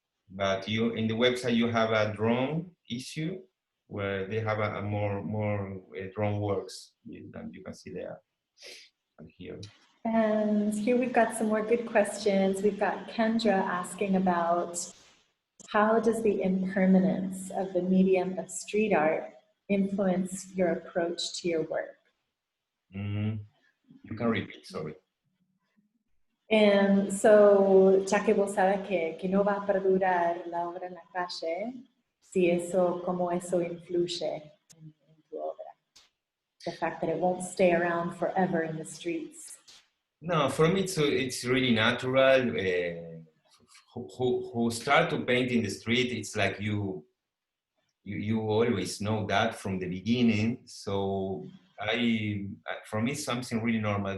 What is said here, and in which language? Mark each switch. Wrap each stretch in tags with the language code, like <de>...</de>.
<en>But in the website you have a drone issue where they have a more drone works than you can see there and here. And here we've got some more good questions. We've got Kendra asking about how does the impermanence of the medium of street art influence your approach to your work? You can repeat, sorry.</en> <es>So, ya que vos sabes que no va a perdurar la obra en la calle, cómo eso influye en tu obra.</es> <en>The fact that it won't stay around forever in the streets. No, for me it's really natural. Who start to paint in the street, it's like you always know that from the beginning. So for me, it's something really normal.</en>